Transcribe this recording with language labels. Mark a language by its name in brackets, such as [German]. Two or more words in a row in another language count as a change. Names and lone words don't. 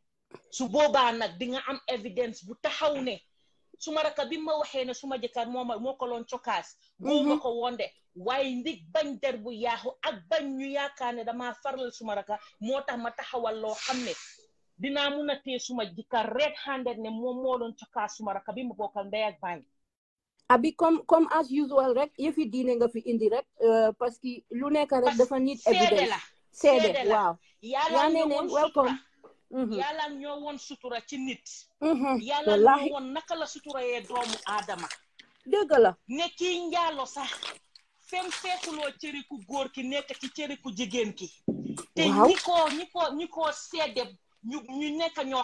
[Wolof] su boobaa nag di nga am évidence bu taxaw ne suma raka bi ma waxee ne suma jëkkër moo ko loon cokkaas góoma ko woon de waaye ndig bañ der bu yaaxu ak bañ ñu yaakaar ne damaa faral suma raka moo tax ma taxawal loo xam ne dinaa mun a tee suma jëkkër [English] red handed [Wolof] ne moom moo doon cokkaas suma raka bi ma bokkal ndey ak baay abi comme [English] as usual [Wolof] rek yëfi diine nga fi indi rek parce que lu nekk rek dafa nit evidence seede waaw yaa ne welcome yàlla ñoo woon sutura ci nit yàlla ñoo woon naka la sutura yee doomu aadama dëgg la ne kii njaalo sax fem feekuloo cëri ku góor ki nekk ci cëri ku jigéen ki te ñi ko seede ñu nekk ñoo